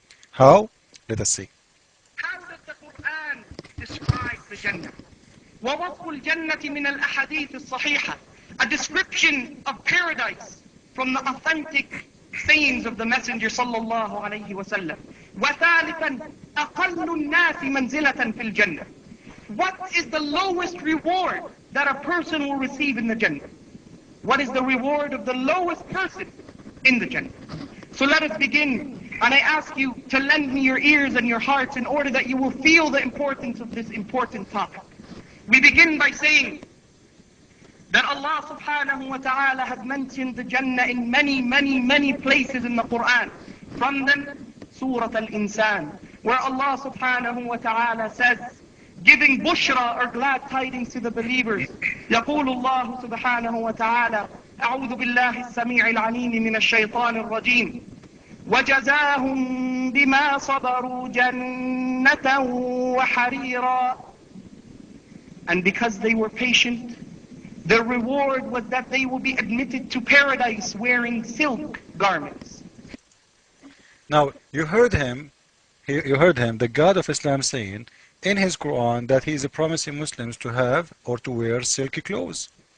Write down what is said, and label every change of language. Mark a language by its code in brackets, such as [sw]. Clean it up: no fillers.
[en] How? Let us see. How does the Quran describe the Jannah? [ar] ووصف الجنة من الأحاديث الصحيحة, [en] a description of paradise from the authentic sayings of the Messenger [ar] صلى الله عليه وسلم. وثالثا أقل الناس منزلة في الجنة. [en] What is the lowest reward that a person will receive in the Jannah? What is the reward of the lowest person in the Jannah? So let us begin. And I ask you to lend me your ears and your hearts in order that you will feel the importance of this important topic. We begin by saying that Allah subhanahu wa ta'ala has mentioned the Jannah in many places in the Quran. From them, Surah Al-Insan, where Allah subhanahu wa ta'ala says, giving bushra or glad tidings to the believers. [ar] يقول الله سبحانه وتعالى أعوذ بالله السميع العليم من الشيطان الرجيم وجزاهم بما صبروا جنة وحريرا. [en] And because they were patient, their reward was that they will be admitted to paradise wearing silk garments. Now, you heard him, the God of Islam saying in his Quran that he is promising Muslims to have or to wear silky clothes.